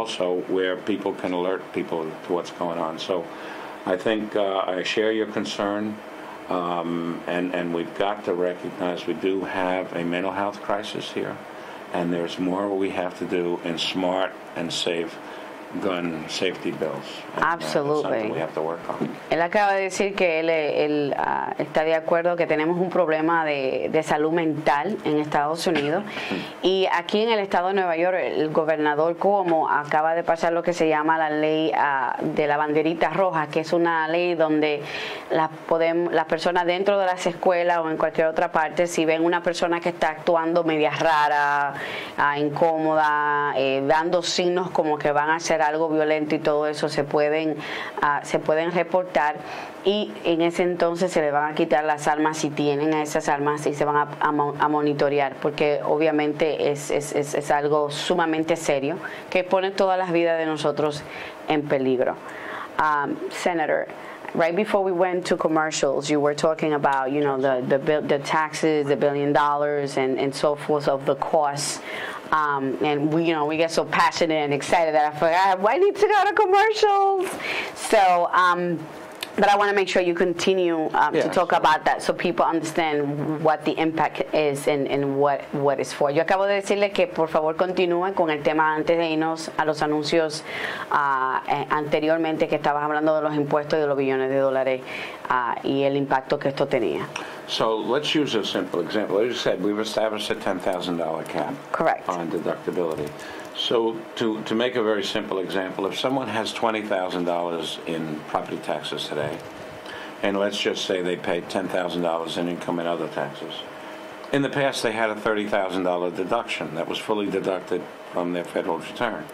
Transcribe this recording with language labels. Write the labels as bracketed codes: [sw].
[en] Also, where people can alert people to what's going on. So I think I share your concern, and we've got to recognize we do have a mental health crisis here, and there's more we have to do in smart and safe gun safety bills. And, Absolutely. something we have to work on. [es] Él acaba de decir que él está de acuerdo que tenemos un problema de salud mental en Estados Unidos, y aquí en el estado de Nueva York el gobernador Cuomo acaba de pasar lo que se llama la ley de la banderita roja, que es una ley donde las personas dentro de las escuelas o en cualquier otra parte, si ven una persona que está actuando media rara, incómoda, dando signos como que van a hacer algo violento y todo eso, se pueden reportar, y en ese entonces se le van a quitar las armas si tienen esas armas y se van a monitorear, porque obviamente es algo sumamente serio que pone todas las vidas de nosotros en peligro. [en] Senator, right before we went to commercials, you were talking about, the taxes, the $1 billion, and so forth of the costs. And we get so passionate and excited that I forgot I need to go to commercials. So, but I want to make sure you continue to talk about that so people understand what the impact is and what it's for. [es] Yo acabo de decirle que por favor continúe con el tema antes de irnos a los anuncios anteriormente, que estabas hablando de los impuestos y de los billones de dólares y el impacto que esto tenía. [en] So let's use a simple example. As you said, we've established a $10,000 cap. Correct. On deductibility. So to make a very simple example, if someone has $20,000 in property taxes today, and let's just say they paid $10,000 in income and other taxes, in the past they had a $30,000 deduction that was fully deducted from their federal return.